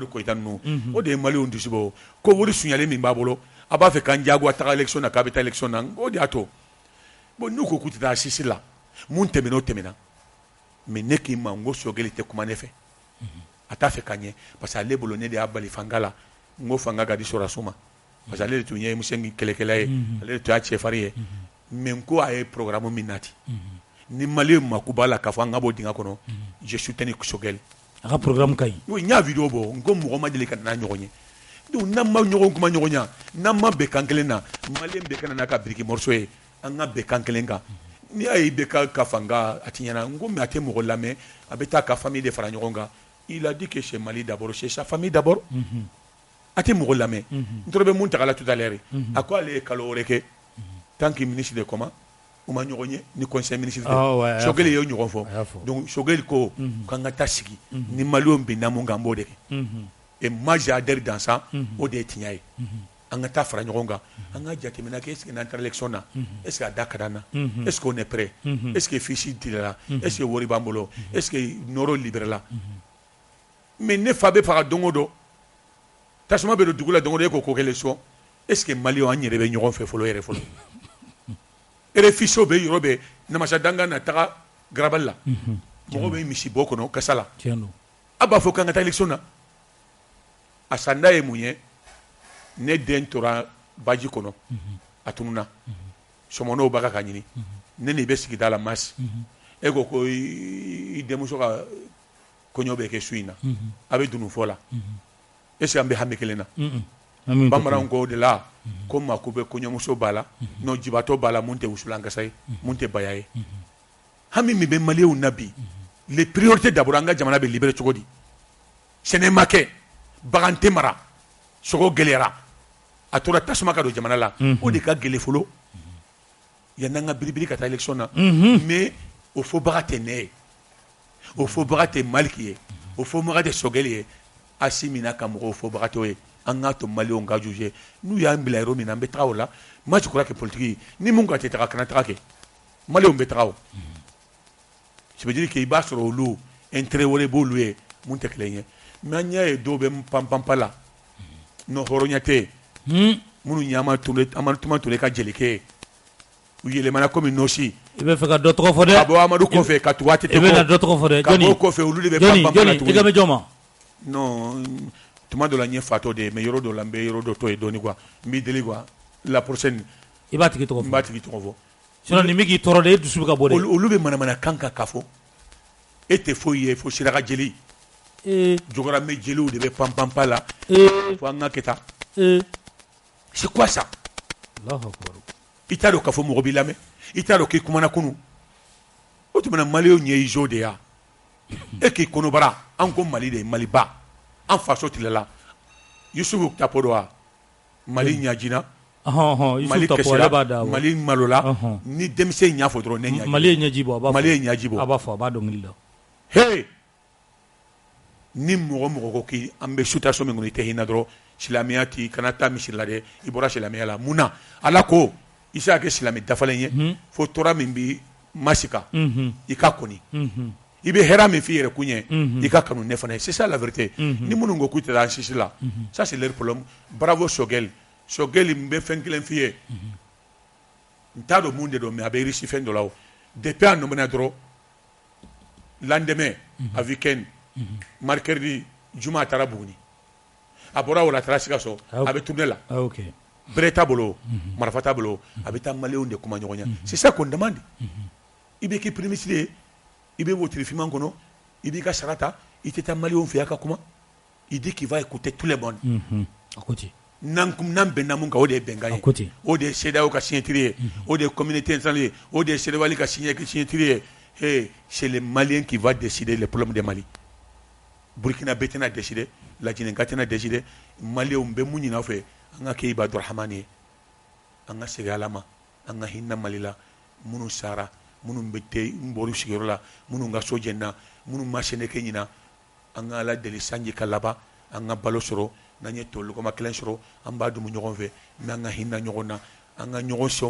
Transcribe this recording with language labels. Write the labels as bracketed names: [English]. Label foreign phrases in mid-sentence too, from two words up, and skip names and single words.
[Bambara] Koyita ninnu o de ye maliyɛnw dusu bɔ ko wari suɲalen min b'a bolo a b'a fɛ k'an diyagoya taga élection na k'a bɛ taa élection na o de y'a to bon n'u ko k'u tɛ taa assise la mun tɛmɛna o tɛmɛna mais ne k'i ma n ko Sogɛli tɛ kuma ne fɛ a t'a fɛ ka ɲɛ [French] parce que [Bambara] ale bolo ne de y'a bali fanga la n ko fanga ka di Sɔrɔdaso ma [French] parce que [Bambara] ale de tun ye Musɛngi kɛlɛkɛla ye ale de tun y'a cɛfarin ye mais n ko a ye programme min nati ni maliyɛn mako b'a la k'a fɔ an ka bɔ dingɛ kɔnɔ [French] je soutiens Sogɛli [Bambara] a ka programme ka ɲi oui n y'a vidéo bɔ n ko mɔgɔ ma deli ka n'a ɲɔgɔn ye donc n'an ma ɲɔgɔn kuma ɲɔgɔn ɲa n'an ma bɛn kan kelen na maliyɛn bɛɛ kana n'a ka biriki morceau ye an ka bɛn kan kelen kan ni y'a ye bɛɛ ka fanga a ti ɲɛna n ko mais a tɛ mɔgɔ lamɛn a bɛ taa ka famille de fara ɲɔgɔn kan [French] il a dit que c'est Mali d'abord c'est sa famille d'abord [Bambara] a tɛ mɔgɔ lamɛn n tɔrɔ bɛ mun tagala [French] tout à l'heure [Bambara] a ko ale ye kalo wɛrɛ kɛ [French] tant que ministre [Bambara] de comment u ma ɲɔgɔn ye ni [French] conseil ministre [Bambara] Sogɛli y'o ɲɔgɔn fɔ donc Sogɛli ko k'an ka taa sigi ni maliyɛnw bɛnna mun kan an b'o de kɛ [French] et moi j'adhère dans ça [Bambara] o de ye tiɲɛ ye an ka taa fara ɲɔgɔn kan an ka jateminɛ kɛ [French] est-ce que [Bambara] n'an taara élection na [French] est-ce que [Bambara] a da ka d'an na [French] est-ce qu'on est prêt est-ce que fiche [Bambara] dilala [French] est-ce que [Bambara] wari b'an bolo [French] est-ce que [Bambara] nɔrɔ libérala mais ne fa bɛ faga don o don tasuma bɛ don dugu la don o don e ko ko kɛ [French] élection est-ce que [Bambara] Mali an yɛrɛ bɛ ɲɔgɔn fɛ fɔlɔ yɛrɛ fɔlɔ RFI bɛ yɔrɔ bɛ namasa danga na taga garabali la mɔgɔ bɛ misi bɔ kɔnɔ kasa la a b'a fɔ k'an ka taa élection na a sanda ye mun ye ne den tora baji kɔnɔ a tununa sɔmɔnɔw b'a ka ɲini ne ni bɛ sigida la Masi e ko ko i denmuso ka kɔɲɔ bɛ kɛ su in na a bɛ dunu fɔ la [French] est-ce que [Bambara] an bɛ hami kelen na bamanan ko de la ko maa ko bɛ kɔɲɔmuso b'a la non jibatɔ b'a la mun tɛ wusulankasa ye mun tɛ baya ye hami min bɛ maliyɛnw na bi les [French] priorités d'abord [Bambara] an ka jamana bɛ libéré cogo di sɛnɛ ma kɛ bagan tɛ mara sogo gɛlɛyara a tora tasuma ka don jamana la o de ka gɛlɛ fɔlɔ yan'an ka biribiri ka taa élection na mais o fɔbaga tɛ ne ye o fɔbaga tɛ Maliki ye o fɔbaga tɛ Sogɛli ye Asi mina ka mɔgɔw fɔbaga t'o ye an k'a to maliyɛnw ka juger n'u y'an bila yɔrɔ min na an bɛ taga o la [French] moi je crois que politique [Bambara] ni mun ka tɛ taga kana taga kɛ maliyɛnw bɛ taga o [French] ça veut dire que [Bambara] i b'a sɔrɔ olu intérêt wɛrɛ b'olu ye mun tɛ kelen ye mais an y'a ye dɔw bɛ panpanpa la non hɔrɔnya tɛ yen minnu ɲama tuma tole ka jelikɛ ye u yɛlɛmana komi Nɔsi i bɛ fɛ ka dɔ tɔgɔ fɔ dɛ ka bɔ Amadu kɔfɛ ka tugu ATT i bɛna dɔ tɔgɔ fɔ dɛ ka bɔ kɔfɛ olu de bɛ panpanpa la Jɔni i ka bɛ jɔn ma non tuma dɔ la n ye fatɔ de ye mais yɔrɔ dɔ la n bɛ yɔrɔ dɔ to ye dɔɔni quoi n b'i deli [French] quoi la prochaine [Bambara] i b'a tigi tɔgɔ fɔ n b'a tigi tɔgɔ fɔ sinon nin bɛ k'i tɔɔrɔ de e dusu bɛ ka bɔ dɛ olu bɛ manamana kan ka fɔ e tɛ foyi ye fo siraka jeli jogoramɛ jeliw de bɛ panpanpa la fo an ka kɛ tan [French] c'est quoi ça [Bambara] i t'a dɔn k'a fɔ mɔgɔ b'i lamɛn i t'a dɔn k'i kumana kunun o tuma na maliyɛnw ye izo de ya e k'i kɔnɔbara an ko Mali de Maliba an faso tilala Yusufu Tapo do wa Mali ɲajina Mali kɛsira Mali malola ni denmisɛn y'a fɔ dɔrɔn ne ɲaji Mali ye ɲɛji bɔ a b'a fɔ Mali ye ɲaji bɔ a b'a fɔ a b'a dɔnkili da hey ni mɔgɔ mɔgɔ ko k'i an bɛ situation min kɔnɔ i tɛ hinɛ dɔrɔn silamɛya ti kana taa misiri la dɛ i bɔra silamɛya la mun na Ala ko i se ka kɛ silamɛ dafalen ye fo tora min bi masika i ka kɔni i bɛ hɛrɛ min f'i yɛrɛ kun ye i ka kanu ne fana ye [French] c'est ça la vérité [Bambara] ni minnu ko k'u tɛ taa sisi la [French] ça c'est leur problème bravo Sogɛli [Bambara] n bɛ fɛn kelen f'i ye n t'a dɔn mun de don mais a bɛ réussi fɛn dɔ la o depuis a nɔminɛ dɔrɔn lendemain a week-end mercredi juma a taara Buguni a bɔra o la a taara Sikaso a bɛ tourner la bere t'a bolo marifa t'a bolo a bɛ taa maliyɛnw de kuma ɲɔgɔn ɲɛ [French] c'est ça qu'on demande [Bambara] i bɛ k'i [French] premier ministre [Bambara] ye i bɛ wotiri finman kɔnɔ i b'i ka sara ta i tɛ taa maliyɛnw fɛ a ka kuma [French] il dit qu'il va écouter tout le monde [Bambara] a ko ten n'an bɛnna mun kan o de ye bɛnkan ye o de ye CEDEAO ka signature ye o de ye [French] communauté internationale [Bambara] ye o de ye CEDEAO ka signature ye hey [French] c'est le Malien qui va décider les problèmes de Mali [Bambara] Burkina bɛ tɛna décider Laginɛka tɛna décider maliyɛnw bɛ mun ɲini aw fɛ an ka kɛ Ibadu Rahamani ye an ka segin Ala ma an ka hinɛ Mali la minnu sara minnu bɛ n bɔra sigiyɔrɔ la minnu ka so jɛnna minnu ma Seneke ɲina an ka Ala deli sanji ka laban an ka balo sɔrɔ n'an ye tolugama kelen sɔrɔ an b'a dun ɲɔgɔn fɛ mais an ka hinɛ ɲɔgɔn na an ka ɲɔgɔn senw